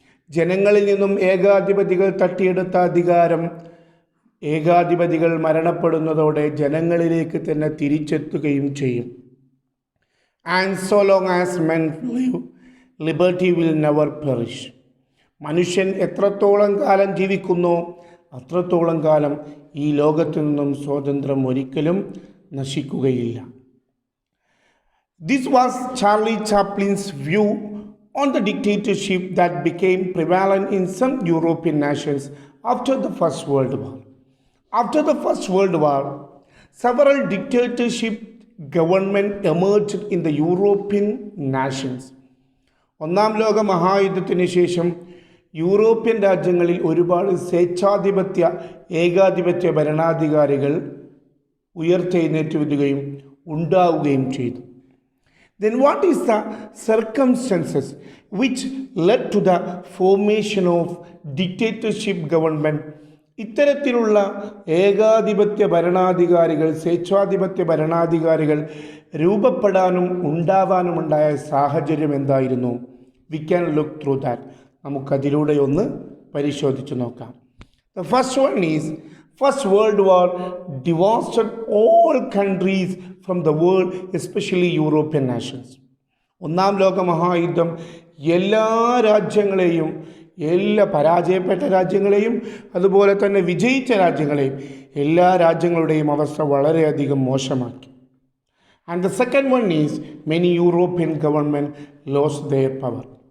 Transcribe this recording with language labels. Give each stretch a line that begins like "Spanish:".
Malayalam: ജനങ്ങളിൽ നിന്നും ഏകാധിപതികൾ തട്ടിയെടുത്ത അധികാരം ഏകാധിപതികൾ മരണപ്പെടുന്നതോടെ ജനങ്ങളിലേക്ക് തന്നെ തിരിച്ചെത്തുകയും ചെയ്യും.
English: And so long as men live, liberty will never perish.
Malayalam: മനുഷ്യൻ എത്രത്തോളം കാലം ജീവിക്കുന്നോ അത്രത്തോളം കാലം ഈ ലോകത്തു നിന്നും സ്വാതന്ത്ര്യം ഒരിക്കലും നശിക്കുകയില്ല.
English: This was Charlie Chaplin's view on the dictatorship that became prevalent in some European nations after the First World War. After the First World War, several dictatorship governments emerged in the European nations.
Malayalam: ഒന്നാം ലോക മഹായുദ്ധത്തിന് ശേഷം European രാജ്യങ്ങളിൽ ഒരുപാട് സ്വേച്ഛാധിപത്യ ഏകാധിപത്യ ഭരണാധികാരികൾ ഉയർത്തെഴുന്നേറ്റ് വരികയും ഉണ്ടാവുകയും ചെയ്തു.
English: Then what is the circumstances which led to the formation of dictatorship government?
Malayalam: ഇത്തരത്തിലുള്ള ഏകാധിപത്യ ഭരണാധികാരികൾ, സ്വേച്ഛാധിപത്യ ഭരണാധികാരികൾ രൂപപ്പെടാനും ഉണ്ടാവാനുമുണ്ടായ സാഹചര്യം എന്തായിരുന്നു?
English: We can look through that.
Malayalam: നമുക്കതിലൂടെ ഒന്ന് പരിശോധിച്ച് നോക്കാം.
English: The first one is First World War devastated all countries from the world, especially European nations.
Malayalam: ഒന്നാം ലോക മഹായുദ്ധം എല്ലാ രാജ്യങ്ങളെയും, എല്ലാ പരാജയപ്പെട്ട രാജ്യങ്ങളെയും അതുപോലെ തന്നെ വിജയിച്ച രാജ്യങ്ങളെയും, എല്ലാ രാജ്യങ്ങളുടെയും അവസ്ഥ വളരെയധികം മോശമാക്കി.
English: And the second one is many European government lost their power.